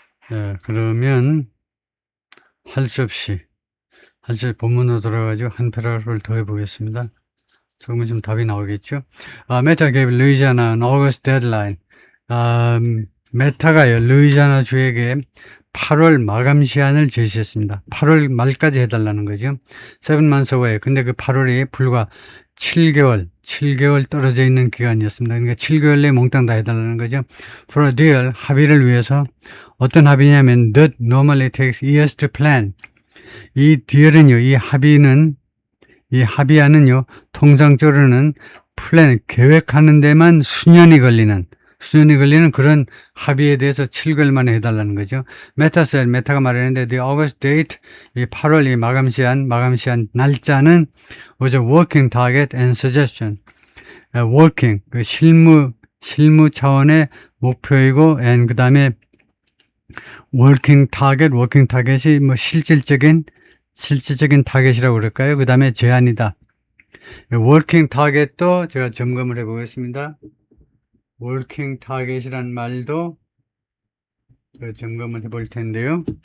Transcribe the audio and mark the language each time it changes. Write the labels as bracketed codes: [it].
[ko] 네, 그러면 할 수 없이 본문으로 돌아가지고 한 패러그래프를 더 해보겠습니다. 조금 있으면 답이 나오겠죠. [en] Meta gave Louisiana an August deadline. [ko] 메타가요, 루이지아나 주에게 8월 마감 시한을 제시했습니다. 8월 말까지 해달라는 거죠. [en] 7 months away. [ko] 근데 그 8월이 불과 7개월, 7개월 떨어져 있는 기간이었습니다. 그러니까 7개월 내에 몽땅 다 해달라는 거죠. [en] For a deal, [ko] 합의를 위해서. 어떤 합의냐면 [en] that normally takes years to plan. [ko] 이 딜은요, 이 합의안은요, 통상적으로는 플랜, 계획하는 데만 수년이 걸리는 그런 합의에 대해서 7개월 만에 해달라는 거죠. 메타가 말했는데, [en] the August date, [ko] 이 8월 이 마감 시한 날짜는 [en] was a working target and suggestion. [ko] working, 그 실무 차원의 목표이고, and 그 다음에 working target이 뭐 실질적인 타겟이라고 그럴까요? 그 다음에 제한이다. working target도 제가 점검을 해 보겠습니다. working target이란 말도 점검을 해 볼 텐데요.